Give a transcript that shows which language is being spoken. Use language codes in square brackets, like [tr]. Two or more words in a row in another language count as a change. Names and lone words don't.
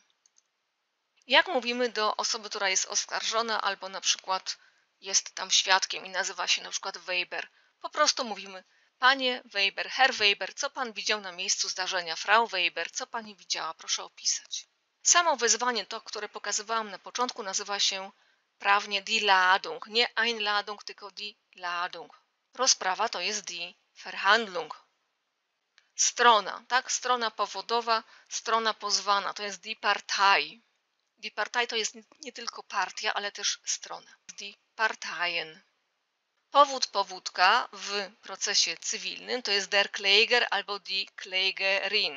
[pl] Jak mówimy do osoby, która jest oskarżona albo na przykład jest tam świadkiem i nazywa się na przykład Weber? Po prostu mówimy panie Weber, Herr Weber, co pan widział na miejscu zdarzenia? Frau Weber, co pani widziała? Proszę opisać. Samo wezwanie, to, które pokazywałam na początku, nazywa się prawnie [de] die Ladung. [pl] Nie Einladung, tylko [de] die Ladung. [pl] Rozprawa to jest [de] die Verhandlung. [pl] Strona, tak? Strona powodowa, strona pozwana, to jest [de] die Partei. Die Partei [pl] to jest nie tylko partia, ale też strona. [de] Die Parteien. [pl] Powód, powódka w procesie cywilnym to jest [de] der Kläger [pl] albo [de] die Klägerin.